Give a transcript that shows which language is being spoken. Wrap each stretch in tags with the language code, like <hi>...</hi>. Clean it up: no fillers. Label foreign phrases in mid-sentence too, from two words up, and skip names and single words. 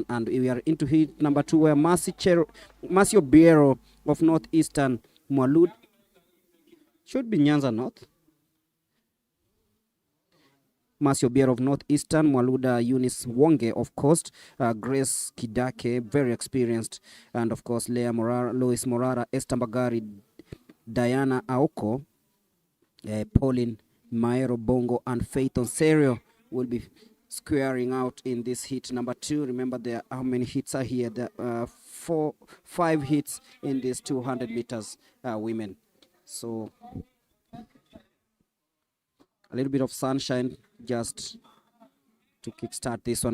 <en>And we are into heat number 2, where Marcio Biero of Northeastern Mwalud, should be Nyanza North. Marcio Biero of Northeastern, Mwaluda Eunice Wonge of Coast, Grace Kidake, very experienced, and of course Leah Morara, Lois Morara, Esther Mbagari, Diana Aoko, Pauline Maero Bongo, and Faith Onserio will be squaring out in this heat number 2. Remember, there how many hits are here? There are 5 hits in this 200 meters women. So a little bit of sunshine just to kickstart this one.</en>